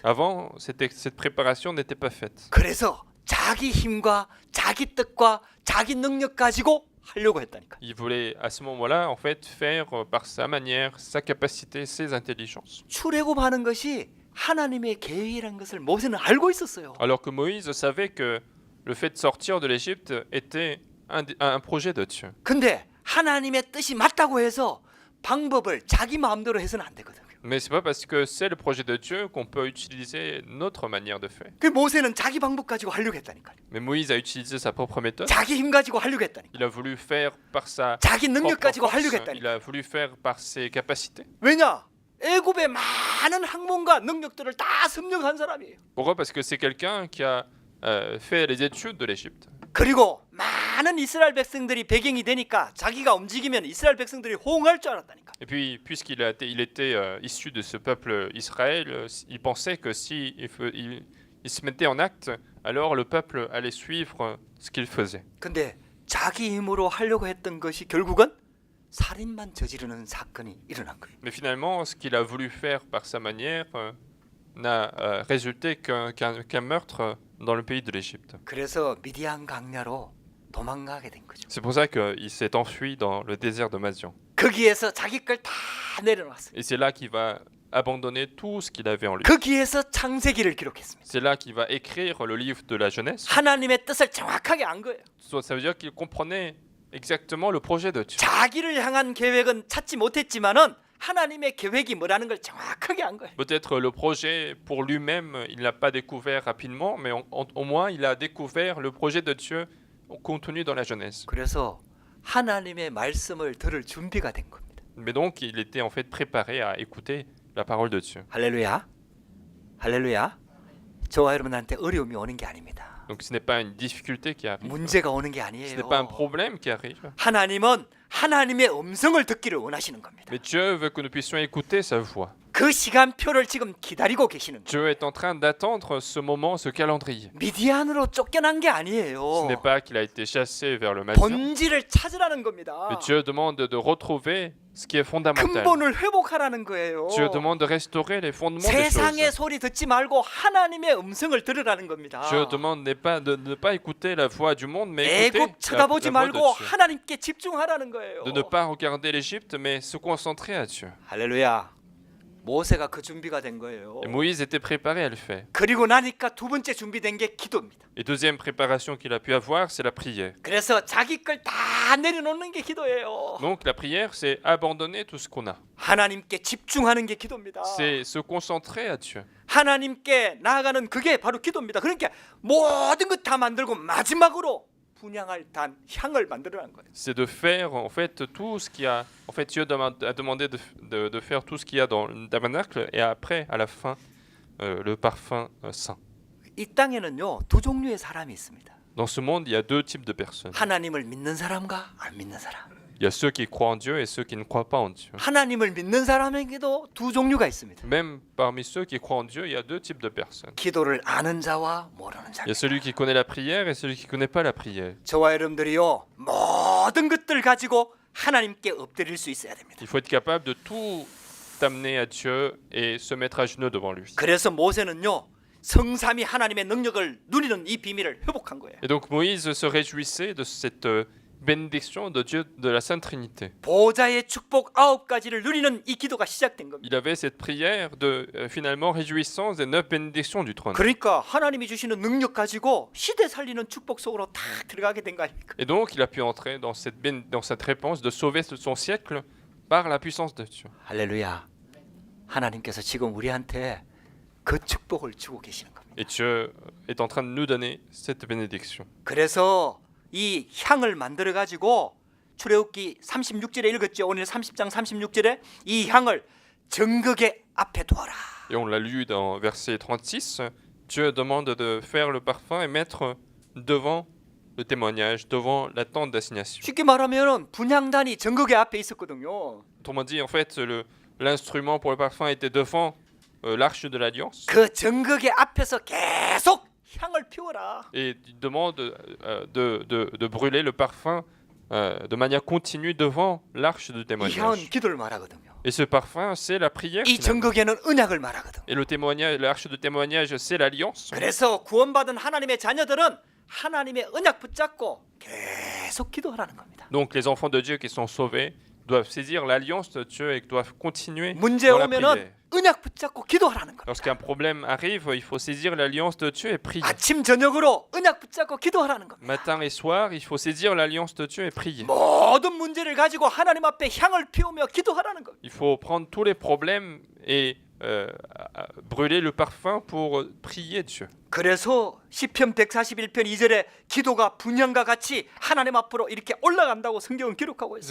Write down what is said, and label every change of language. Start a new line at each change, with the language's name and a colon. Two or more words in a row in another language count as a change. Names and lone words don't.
French: Avant, cette préparation n'était pas faite.
Korean: 그래서 자기 힘과 자기 뜻과 자기 능력 가지고 하려고 했다니까요.
French: Il voulait à ce moment-là, en fait, faire par sa manière, sa capacité, ses intelligences.
Korean: 출애굽하는 것이 하나님의 계획이라는 것을 모세는 알고 있었어요.
French: Alors que Moïse savait que le fait de sortir de l'Égypte était un projet de Dieu.
Korean: 근데 하나님의 뜻이 맞다고 해서 방법을 자기 마음대로 해서는 안 되거든요.
French: Mais c'est pas parce que c'est le projet de Dieu qu'on peut utiliser notre manière de faire.
Korean: 그 모세는 자기 방법 가지고 하려고 했다니까요.
French: Mais Moïse a utilisé sa propre méthode.
Korean: 자기 힘 가지고 하려고 했다니까.
French: Il a voulu faire par sa
Korean: 자기 능력
French: propre
Korean: 가지고 하려고
French: force. Il
Korean: 했다니까.
French: a voulu faire par ses capacités.
Korean: 왜냐? 애굽의 많은 학문과 능력들을 다 섭렵한 사람이에요.
French: Pourquoi? Parce que c'est quelqu'un qui a fait les études de l'Égypte.
Korean: 그리고 많은 이스라엘 백성들이 배경이 되니까 자기가 움직이면 이스라엘 백성들이 호응할 줄 알았다니까.
French: Et puis, puisqu'il était issu de ce peuple Israël, il pensait que si il se mettait en acte, alors le peuple allait suivre ce qu'il faisait.
Korean: 근데 자기 힘으로 하려고 했던 것이 결국은 살인만 저지르는 사건이 일어난 거예요.
French: Mais finalement, ce qu'il a voulu faire par sa manière n'a résulté qu'un meurtre dans le pays de l'Égypte.
Korean: 그래서 미디안 강야로 도망가게 된 거죠.
French: C'est pour ça qu'il s'est enfui dans le désert de Madian.
Korean: 거기에서 자기 걸 다 내려놨어요.
French: Et c'est là qu'il va abandonner tout ce qu'il avait en lui.
Korean: 거기에서 창세기를 기록했습니다.
French: C'est là qu'il va écrire le livre de la Genèse.
Korean: 하나님의 뜻을 정확하게 안 거예요.
French: Ça veut dire qu'il comprenait exactement le projet de Dieu.
Korean: 자기를 향한 계획은 찾지 못했지만은 하나님의 계획이 뭐라는 걸 정확하게 안 거예요.
French: Peut-être le projet pour lui-même, il n'a pas découvert rapidement, mais au moins il a découvert le projet de Dieu contenu dans la Genèse.
Korean: 그래서 하나님의 말씀을 들을 준비가 된 겁니다.
French: Mais donc il était en fait préparé à écouter la parole de Dieu.
Korean: 할렐루야. 할렐루야. 저와 여러분한테 어려움이 오는 게 아닙니다.
French: Donc ce n'est pas une difficulté qui arrive.
Korean: 문제가 오는 게
French: Ce
Korean: 아니에요.
French: n'est pas un problème qui arrive.
Korean: 하나님은 하나님의 음성을 듣기를 원하시는 겁니다.
French: Mais Dieu veut que nous puissions écouter sa voix.
Korean: 그 시간표를 지금 기다리고 계시는 거예요.
French: Dieu est en train d'attendre ce moment, ce calendrier.
Korean: 미디안으로 쫓겨난 게
French: Ce
Korean: 아니에요.
French: n'est pas qu'il a été chassé vers le Madian.
Korean: 본질을 찾으라는 겁니다.
French: Mais Dieu demande de retrouver ce qui est fondamental.
Korean: 근본을 회복하라는 거예요.
French: Dieu demande de restaurer les fondements des
Korean: 세상의
French: choses.
Korean: 소리 듣지 말고 하나님의 음성을 들으라는 겁니다.
French: Dieu demande de ne pas écouter la voix du monde, mais écouter
Korean: 애굽 쳐다보지
French: la voix de
Korean: 말고
French: Dieu.
Korean: 하나님께 집중하라는 거예요.
French: De ne pas regarder l'Égypte, mais se concentrer à Dieu.
Korean: 할렐루야. 모세가 그 준비가 된 거예요.
French: Et Moïse était préparé à le faire.
Korean: 그리고 나니까 두 번째 준비된 게 기도입니다.
French: Et deuxième préparation qu'il a pu avoir, c'est la prière.
Korean: 그래서 자기 걸 다 내려놓는 게 기도예요.
French: Donc la prière, c'est abandonner tout ce qu'on a.
Korean: 하나님께 집중하는 게 기도입니다.
French: C'est se concentrer à Dieu.
Korean: 하나님께 나아가는 그게 바로 기도입니다. 그러니까 모든 것 다 만들고 마지막으로 분향할 단 향을 만들어라는 거예요.
French: C'est de faire en fait tout ce qu'il y a. En fait, Dieu a demandé de faire tout ce qu'il y a dans le tabernacle et après, à la fin, le parfum saint.
Korean: 이 땅에는요 두 종류의 사람이 있습니다.
French: Dans ce monde, il y a deux types de personnes.
Korean: 하나님을 믿는 사람과 안 믿는 사람.
French: Il y a ceux qui croient en Dieu et ceux qui ne croient pas en Dieu.
Korean: 하나님을 믿는 사람에게도 두 종류가 있습니다.
French: Même parmi ceux qui croient en Dieu, il y a deux types de personnes.
Korean: 기도를 아는 자와 모르는 자.
French: Il y a celui qui connaît la prière et celui qui ne connaît pas la prière.
Korean: 저와 여러분들이요 모든 것들 가지고 하나님께 엎드릴 수 있어야 됩니다.
French: Il faut être capable de tout amener à Dieu et se mettre à genoux devant lui.
Korean: 그래서 모세는요 성삼위 하나님의 능력을 누리는 이 비밀을 회복한 거예요.
French: Et donc Moïse se réjouissait de cette bénédiction de Dieu de la Sainte Trinité.
Korean: 보좌의 축복 9가지를 누리는 이 기도가 시작된 겁니다.
French: Il avait cette prière de finalement réjouissance des 9 bénédictions du trône.
Korean: 그러니까 하나님이 주시는 능력 가지고 시대 살리는 축복 속으로 탁 들어가게 된 거 아닙니까?
French: Et donc il a pu entrer dans cette réponse de sauver son siècle par la puissance de Dieu.
Korean: 할렐루야. 하나님께서 지금 우리한테 그 축복을 주고 계시는 겁니다.
French: Et Dieu est en train de nous donner cette bénédiction.
Korean: 그래서 이 향을 만들어 가지고 출애굽기 36절에 읽었죠. 오늘 30장 36절에 이 향을 정극의 앞에 두어라.
French: Et on l'a lu dans verset 36, Dieu demande de faire le parfum et mettre devant le témoignage, devant la tente d'assignation.
Korean: 쉽게 말하면 분향단이 정극의 앞에 있었거든요.
French: Autrement dit, en fait, l'instrument pour le parfum était devant l'arche de l'alliance.
Korean: 그 정극의 앞에서 계속 향을 피워라.
French: Et il demande de brûler le parfum de manière continue devant l'arche de
Korean: 이 향은
French: témoignage.
Korean: 기도를 말하거든요.
French: Et ce parfum, c'est la prière.
Korean: 이
French: finalement.
Korean: 정극에는 언약을 말하거든요.
French: Et le témoignage, l'arche de témoignage, c'est l'alliance.
Korean: 그래서 구원받은 하나님의 자녀들은 하나님의 언약 붙잡고 계속 기도하라는 겁니다.
French: Donc les enfants de Dieu qui sont sauvés doivent saisir l'alliance de Dieu et doivent continuer
Korean: 문제
French: dans la
Korean: 오면은
French: prière.
Korean: 언약 붙잡고 기도하라는 겁니다.
French: Lorsqu'un problème arrive, il faut saisir l'alliance de Dieu et prier.
Korean: 아침 저녁으로 언약 붙잡고 기도하라는 겁니다.
French: Matin et soir, il faut saisir l'alliance de Dieu et prier.
Korean: 모든 문제를 가지고 하나님 앞에 향을 피우며 기도하라는 겁니다.
French: Il faut prendre tous les problèmes et brûler le parfum pour prier Dieu.
Korean: 그래서 시편 141편 2절에 기도가 분향과 같이 하나님 앞으로 이렇게 올라간다고 성경은 기록하고 있어요.